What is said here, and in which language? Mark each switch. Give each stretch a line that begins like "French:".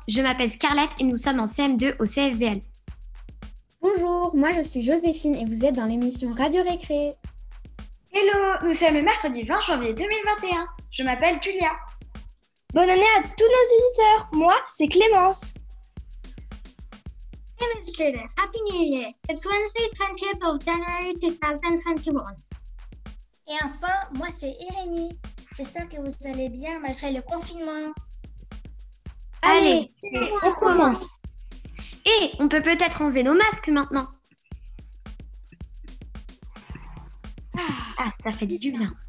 French: Je m'appelle Scarlett et nous sommes en CM2 au CFVL. Bonjour, moi je suis Joséphine et vous êtes dans l'émission Radio Récré. Hello, nous sommes le mercredi 20 janvier 2021. Je m'appelle Julia. Bonne année à tous nos éditeurs. Moi, c'est Clémence.
English: Hey, Ms. Judith. Happy New Year. It's Wednesday, 20th of January 2021.
French: Et enfin, moi c'est Irénie. J'espère que vous allez bien malgré le confinement. Allez, on commence. Et on peut peut-être enlever nos masques maintenant. Ah, ça fait du bien.